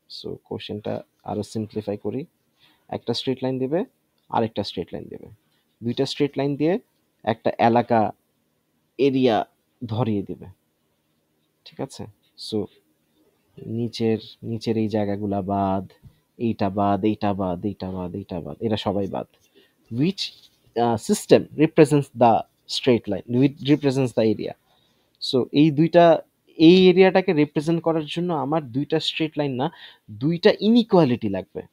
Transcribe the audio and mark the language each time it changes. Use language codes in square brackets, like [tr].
[bn] So কোশ্চেনটা আরো simplify করি। একটা স্ট্রেট লাইন দেবে, আরেকটা স্ট্রেট লাইন দেবে, দুইটা স্ট্রেট লাইন দিয়ে একটা এলাকা, এরিয়া ধরিয়ে দেবে। ঠিক আছে? সো নিচের নিচের এই জায়গাগুলা বাদ, এইটা বাদ, এইটা বাদ, এইটা বাদ, এইটা বাদ, এরা সবাই বাদ। [en] which system represents the straight line, which represents the area? [bn] So এই এরিয়াটাকে রিপ্রেজেন্ট করার জন্য আমার দুইটা স্ট্রেট লাইন না, দুইটা ইনইকুয়ালিটি লাগবে।